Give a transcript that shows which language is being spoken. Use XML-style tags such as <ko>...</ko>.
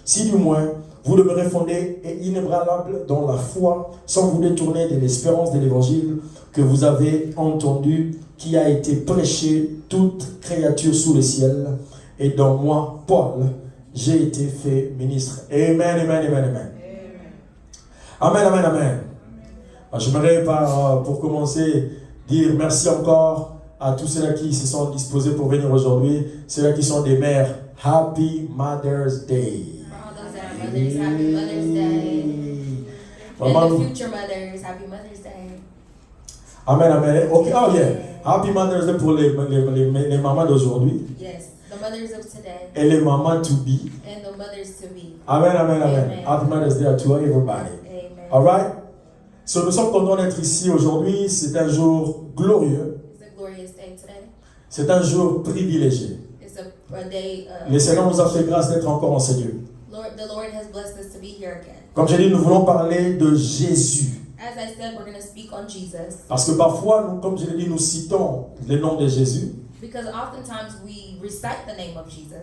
<fr>Si du moins vous demeurez fondés et inébranlables dans la foi, sans vous détourner de l'espérance de l'évangile que vous avez entendu, qui a été prêché toute créature sous le ciel, et dans moi, Paul, j'ai été fait ministre. Amen, amen, amen, amen. Amen, amen, amen. J'aimerais pour commencer dire merci encore à tous ceux-là qui se sont disposés pour venir aujourd'hui, ceux-là qui sont des mères.</fr> <en>Happy Mother's Day. For all those that are mothers, happy Mother's Day.</en> <fr>Maman,</fr> <en>And the future mothers, happy Mother's Day. Amen, amen. Okay, oh yeah.</en> <fr>Happy Mother's Day pour les mamans d'aujourd'hui</fr> <en>Yes, the mothers of today</en> <fr>et les mamans to be.</fr> <en>and the mothers to be. Amen, amen, amen. Happy Mother's Day to everybody. Amen. All right?</en> <fr>So, nous sommes contents d'être ici aujourd'hui. C'est un jour glorieux.</fr> <en>It's a glorious day today.</en> <fr>C'est un jour privilégié.</fr> <en>It's a day.</en> <fr>Le Seigneur nous a fait grâce d'être encore en ce lieu.</fr> <en>The Lord has blessed us to be here again.</en> <fr>Comme j'ai dit, nous voulons parler de Jésus.</fr> <en>As I said, we're going to speak on Jesus</en> <fr>Parce que parfois, nous, comme je l'ai dit, nous citons le nom de Jésus.</fr> <en>because oftentimes we recite the name of Jesus.</en>